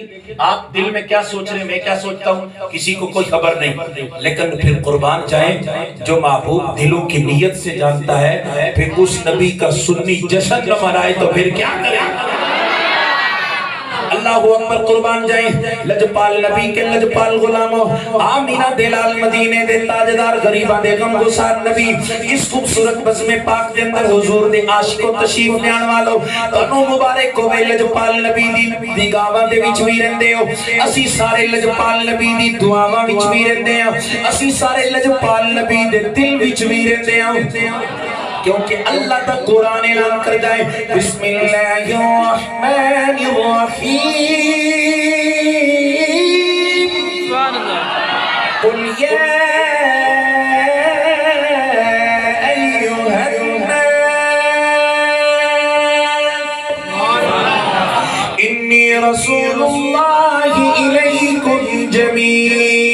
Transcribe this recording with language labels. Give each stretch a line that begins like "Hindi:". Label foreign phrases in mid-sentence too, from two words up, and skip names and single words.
Urdu: آپ دل میں کیا سوچ رہے ہیں، میں کیا سوچتا ہوں، کسی کو کوئی خبر نہیں، لیکن پھر قربان جائیں جو محبوب دلوں کی نیت سے جانتا ہے، پھر اس نبی کا سنی جشن نہ منائے تو پھر کیا کریں؟
Arabic: اللہ اکبر،
Urdu: قربان جائیں لجپال نبی کے لجپال غلاموں،
Punjabi: آمینہ دلال مدینے دے تاجدار غریبہ دے غم گسار نبی، اس خوبصورت بزم پاک دے اندر حضور دے عاشق و تشریف نیان والو تنو مبارک ہوئے لجپال نبی دی گاواں دے وچ وی رہندے ہو، اسی سارے لجپال نبی دی دعاواں وچ وی رہندے ہاں، اسی سارے لجپال نبی دے دل وچ وی رہندے ہاں، کیونکہ اللہ تا قرآن اعلان کر جائے
Arabic: بسم اللہ الرحمن الرحیم قل یا ایوہ الناس انی رسول اللہ الیکم جمیعا،